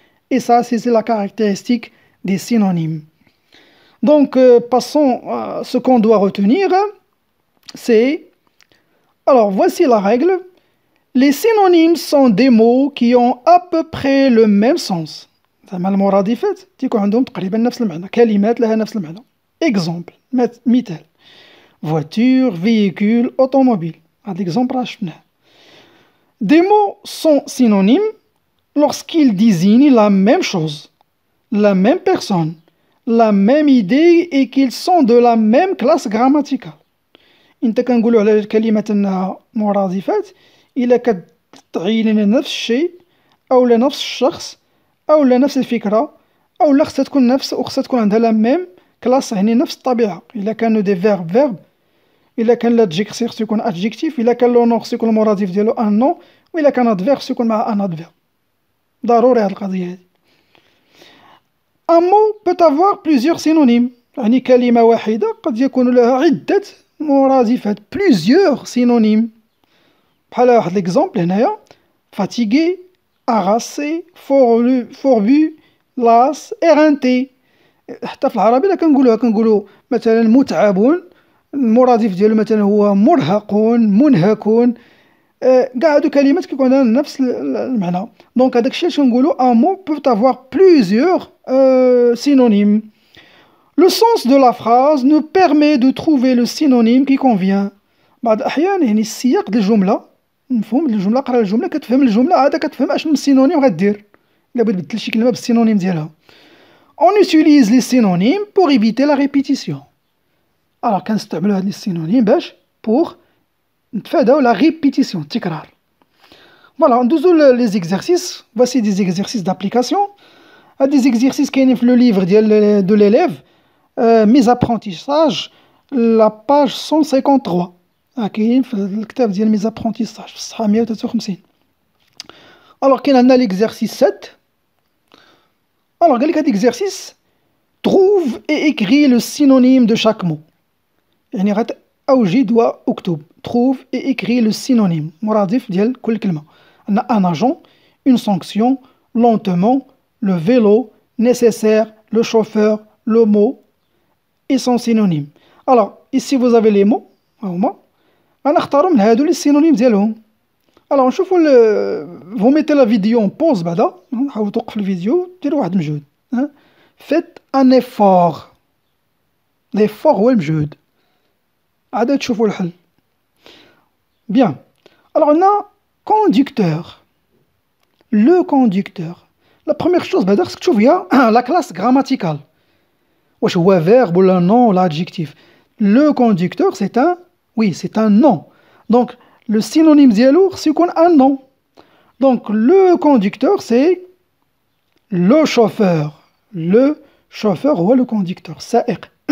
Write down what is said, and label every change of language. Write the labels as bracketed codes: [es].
[fr] Et ça, c'est la caractéristique des synonymes. Donc, passons à ce qu'on doit retenir. C'est... Alors, voici la règle. Les synonymes sont des mots qui ont à peu près le même sens. [ar] المرادفات تيكون عندهم تقريبا نفس المعنى. كلمات لها نفس المعنى. [fr] Exemple, [ar] مثال. [fr] Voiture, véhicule, automobile. L'exemple راه Des mots sont synonymes lorsqu'ils désignent la même chose, la même personne, la même idée et qu'ils sont de la même classe grammaticale. [ar] انت كنقولوا على كلمة انها مرادفات الا كتعين لنا نفس الشيء او نفس الشخص او نفس الفكرة او خصها تكون نفس وخصها تكون عندها لا ميم كلاس يعني نفس الطبيعة. الا كانوا دي فيرب إلا كان l'adjectif يكون adjectif، إلا كان l'honneur يكون المرادف ديالو un nom، وإلا كان adverbe يكون مع un adverbe. ضروري هاد القضية هادي. [fr] Un mot peut avoir plusieurs synonymes، [ar] يعني كلمة واحدة قد يكون لها عدة مرادفات، [fr] plusieurs synonymes. [ar] بحال واحد [fr] l'exemple هنايا fatigué، agacé، fourbu، las، éreinté. [ar] حتى في العربي إلا كنقولوا مثلا متعب، المرادف ديالو مثلا هو مرهق، منهك، كاع هادو كلمات كيكون عندها نفس المعنى. دونك هذاك الشيء اللي كنقولوا [fr] un mot peut avoir plusieurs synonymes. Le sens de la phrase nous permet de trouver le synonyme qui convient. [ar] بعض الأحيان يعني السياق ديال الجملة، مفهوم الجملة، قرا الجملة كتفهم الجملة عاد كتفهم اشنو السينونيم غدير إلا بغيت تبدل شي كلمة بالسينونيم ديالها. [fr] On utilise les synonymes pour éviter la répétition. Alors [ar] كنستعملوا هاد [fr] les synonymes باش pour [ar] نتفاداو [fr] la répétition، [ar] التكرار. [fr] Voilà, [ar] ندوزو [fr] les exercices. Voici des exercices d'application. هاد des exercices [ar] كاينين في [fr] le livre ديال de l'élève mes apprentissages، la page 153. [ar] كاين في الكتاب ديال mes apprentissages في الصفحة 153. [fr] Alors [ar] كاين عندنا [fr] l'exercice 7. Alors [ar] قال لك هاد [fr] l'exercice trouve et écris le synonyme de chaque mot. [ar] يعني أوجد وأكتب [fr] trouve et écris le synonyme، [ar] مرادف ديال كل كلمة. [fr] عندنا un agent، une sanction، lentement، le vélo، nécessaire، le chauffeur، le mot et son synonyme. Alors ici vous avez les mots [ar] هما غنختاروا من هادو [fr] les synonymes ديالهم. [ar] Alors نشوفوا [fr] vous mettez la vidéo en pause [ar] بعدا، حاولوا توقف الفيديو ديروا واحد المجهود. [fr] faites un effort. [ar] l'effort هو المجهود، عاد تشوفوا الحل. [fr] Bien. Alors on a conducteur. Le conducteur. La première chose [ar] بعدا خصك تشوف هي [fr] la classe grammaticale. [ar] واش هو verbe ولا nom ولا adjectif. [fr] Le conducteur c'est un c'est un nom. Donc le synonyme [ar] ديالو خص يكون [fr] un nom. Donc le conducteur c'est le chauffeur. Le chauffeur هو le conducteur. [ar] سائق.